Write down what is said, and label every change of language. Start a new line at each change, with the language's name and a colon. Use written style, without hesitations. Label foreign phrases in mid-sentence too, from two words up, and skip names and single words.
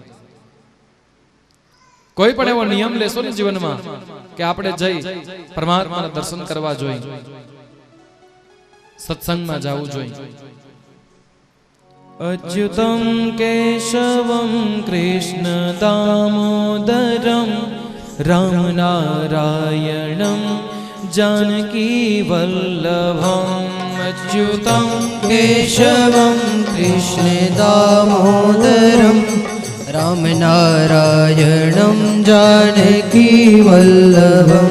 Gujarati: કોઈ પણ એવો નિયમ લેશો ને જીવનમાં કે આપણે જઈ પરમાત્માના દર્શન કરવા જોઈએ, સત્સંગમાં જવું જોઈએ.
Sanskrit: અચ્યુતમ કેશવમ કૃષ્ણ દામોદરમ રામ નારાયણમ जानकी वल्लभम. अच्युतं केशवं कृष्ण दामोदरं राम नारायणं जानकी वल्लभम.